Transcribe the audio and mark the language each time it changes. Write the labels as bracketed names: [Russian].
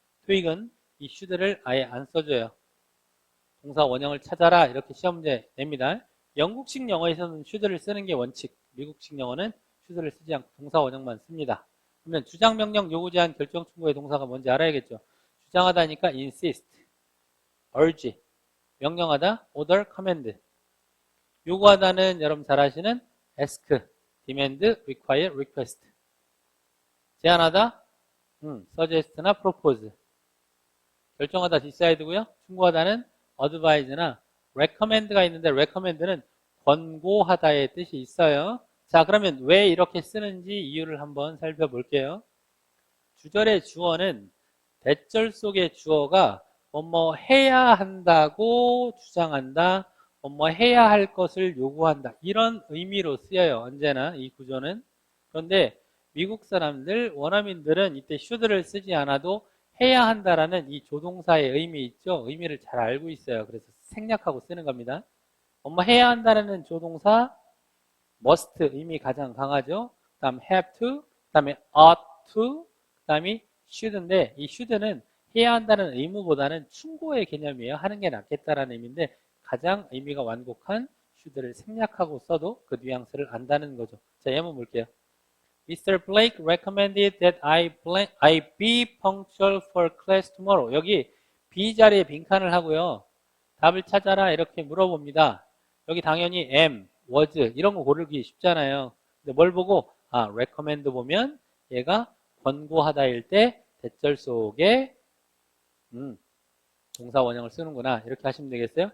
[Korean] 토익은 이 should를 아예 안 써줘요. 동사 원형을 찾아라 이렇게 시험 문제 냅니다. 영국식 영어에서는 should를 쓰는 게 원칙, 미국식 영어는 should를 쓰지 않고 동사 원형만 씁니다. 그러면 주장, 명령, 요구, 제한, 결정, 충고의 동사가 뭔지 알아야겠죠. 주장하다니까 insist, urge, 명령하다 order, command, 요구하다는 여러분 잘 아시는 ask, demand, require, request, 제안하다 suggest나 propose, 결정하다 decide고요. 충고하다는 advise나 recommend가 있는데 recommend는 권고하다의 뜻이 있어요. 자, 그러면 왜 이렇게 쓰는지 이유를 한번 살펴볼게요. 주절의 주어는 대절 속의 주어가 뭐뭐 해야 한다고 주장한다, 뭐뭐 해야 할 것을 요구한다 이런 의미로 쓰여요. 언제나 이 구조는. 그런데 미국 사람들, 원어민들은 이때 should를 쓰지 않아도 해야 한다라는 이 조동사의 의미 있죠? 의미를 잘 알고 있어요. 그래서 생략하고 쓰는 겁니다. 뭐뭐 해야 한다라는 조동사 must 의미 가장 강하죠. 그 다음 have to, 그 다음에 ought to, 그 다음에 should인데 이 should는 해야 한다는 의무보다는 충고의 개념이에요. 하는 게 낫겠다라는 의미인데 가장 의미가 완곡한 should를 생략하고 써도 그 뉘앙스를 안다는 거죠. 자, 예문 볼게요. Mr. [English] Blake recommended that I be punctual for class tomorrow. [Korean] 여기 be 자리에 빈칸을 하고요. 답을 찾아라 이렇게 물어봅니다. 여기 당연히 am, was 이런 거 고르기 쉽잖아요. 근데 뭘 보고 recommend 보면 얘가 권고하다일 때 대절 속에 동사 원형을 쓰는구나 이렇게 하시면 되겠어요.